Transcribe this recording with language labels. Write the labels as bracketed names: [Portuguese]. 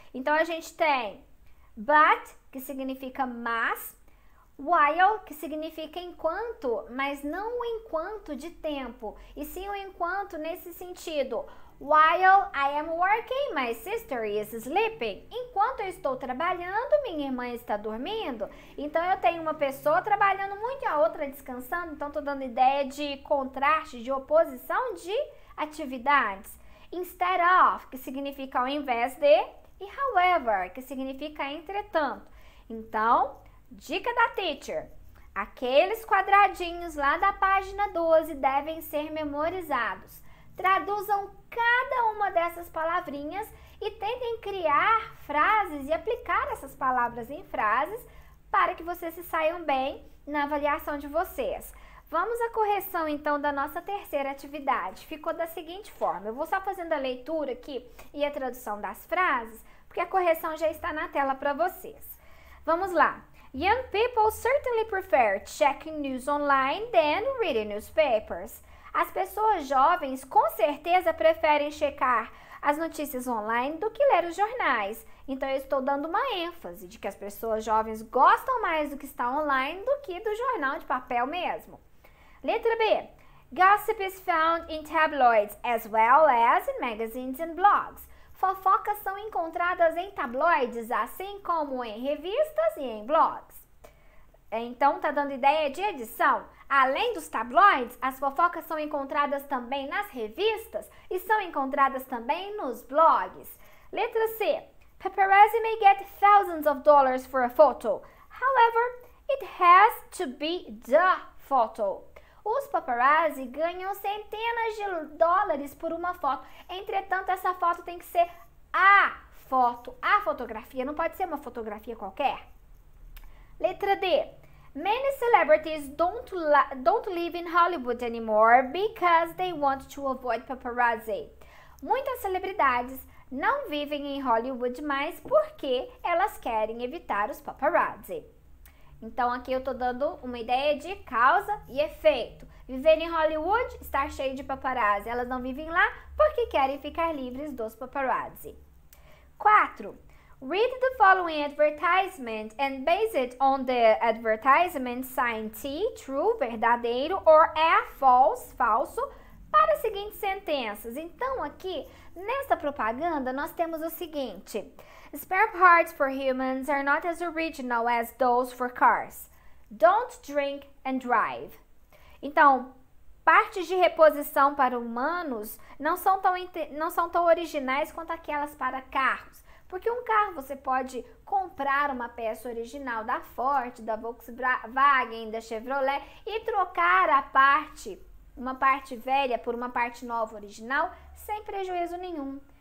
[Portuguese] Então, a gente tem but, que significa mas, while, que significa enquanto, mas não o enquanto de tempo, e sim o enquanto nesse sentido. [English] While I am working, my sister is sleeping. [Portuguese] Enquanto eu estou trabalhando, minha irmã está dormindo. Então, eu tenho uma pessoa trabalhando muito e a outra descansando. Então, estou dando ideia de contraste, de oposição de atividades. Instead of, que significa ao invés de, e however, que significa entretanto. Então, dica da teacher. Aqueles quadradinhos lá da página 12 devem ser memorizados. Traduzam cada uma dessas palavrinhas e tentem criar frases e aplicar essas palavras em frases para que vocês se saiam bem na avaliação de vocês. Vamos à correção, então, da nossa terceira atividade. Ficou da seguinte forma. Eu vou só fazendo a leitura aqui e a tradução das frases, porque a correção já está na tela para vocês. Vamos lá. [English] Young people certainly prefer checking news online than reading newspapers. [Portuguese] As pessoas jovens com certeza preferem checar as notícias online do que ler os jornais. Então, eu estou dando uma ênfase de que as pessoas jovens gostam mais do que está online do que do jornal de papel mesmo. Letra B. [English] Gossip is found in tabloids as well as in magazines and blogs. [Portuguese] Fofocas são encontradas em tabloides, assim como em revistas e em blogs. Então, está dando ideia de edição. Além dos tabloides, as fofocas são encontradas também nas revistas e são encontradas também nos blogs. Letra C. [English] Paparazzi may get thousands of dollars for a photo. However, it has to be the photo. [Portuguese] Os paparazzi ganham centenas de dólares por uma foto. Entretanto, essa foto tem que ser a foto, a fotografia. Não pode ser uma fotografia qualquer. Letra D. [English] Many celebrities don't live in Hollywood anymore because they want to avoid paparazzi. [Portuguese] Muitas celebridades não vivem em Hollywood mais porque elas querem evitar os paparazzi. Então aqui eu tô dando uma ideia de causa e efeito. Viver em Hollywood, estar cheio de paparazzi. Elas não vivem lá porque querem ficar livres dos paparazzi. [English] 4. Read the following advertisement and base it on the advertisement sign T, true, verdadeiro, or F, false, falso, [Portuguese] para as seguintes sentenças. Então, aqui, nesta propaganda, nós temos o seguinte. [English] Spare parts for humans are not as original as those for cars. Don't drink and drive. [Portuguese] Então, partes de reposição para humanos não são tão originais quanto aquelas para carros. Porque um carro você pode comprar uma peça original da Ford, da Volkswagen, da Chevrolet e trocar uma parte velha por uma parte nova original sem prejuízo nenhum.